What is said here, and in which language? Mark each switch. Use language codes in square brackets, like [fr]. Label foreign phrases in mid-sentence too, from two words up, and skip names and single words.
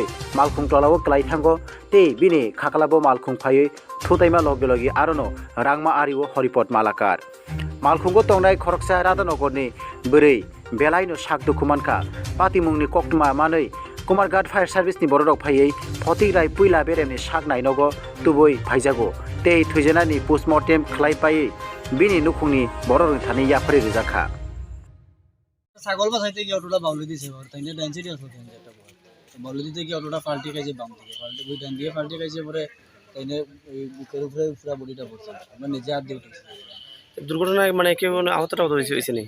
[trp] malkhung tolao klai thango tei bini khakalabo malkhung phaiui thudaima logi logi arono rangma ariwo horipot malakar malkhungo tongnai khoroksa Radhanogorni bwrei belaino sakdukumankha patimungni koktuma manui Kumarghat Fire Service ni borok phaiui photigrai puila beremni sak nainogo tubui phaijago tei thuijanani postmortem khlaipai bini nukhungni borok thani yapri rijaka [bn] ছাগল বাছাইতে গিয়ে অটোটা বাউলি দিছে তাইনে ডেন্সিটি আছে একটা বাউলি দিতে গিয়ে অটোটা পাল্টি খাইছে বাম থেকে পাল্টি বই ডান দিয়ে পাল্টি খাইছে পরে তাইনে ওই বুকের উপরে পুরো বডিটা পড়ছে আমরা নিজে হাত দিয়ে উঠেছি দুর্ঘটনায় মানে কেউ আহতটা হয়েছে নি